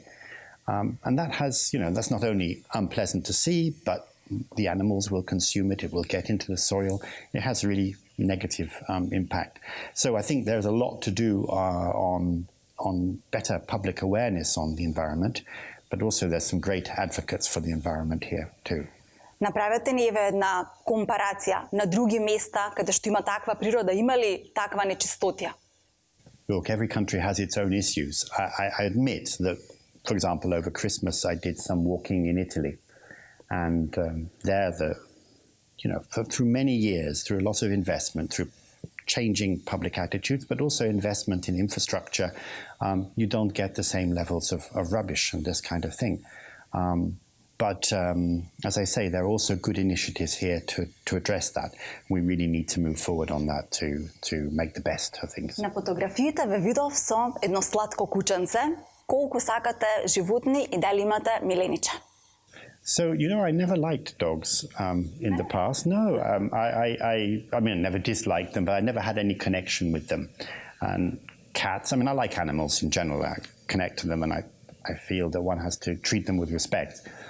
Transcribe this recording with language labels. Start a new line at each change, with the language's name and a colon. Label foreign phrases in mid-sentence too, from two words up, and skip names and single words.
English: And that has, you know, that's not only unpleasant to see, but the animals will consume it. It will get into the soil. It has really negative impact. So I think there's a lot to do on better public awareness on the environment, but also there's some great advocates for the environment here too.
Macedonian: Направете ни еве една компарација на други места каде што има таква природа, има ли таква нечистотија?
English: Look, every country has its own issues. I admit that, for example, over Christmas I did some walking in Italy, and there through many years, through a lot of investment, through changing public attitudes, but also investment in infrastructure, you don't get the same levels of rubbish and this kind of thing. But as I say, there are also good initiatives here to address that. We really need to move forward on that to make the best of things.
Macedonian: На фотографиите ве видов со едно сладко кученце. Колку сакате животни и дали имате милениче?
English: So, you know, I never liked dogs in the past. No, I mean, I never disliked them, but I never had any connection with them. And cats, I mean, I like animals in general. I connect to them, and I feel that one has to treat them with respect.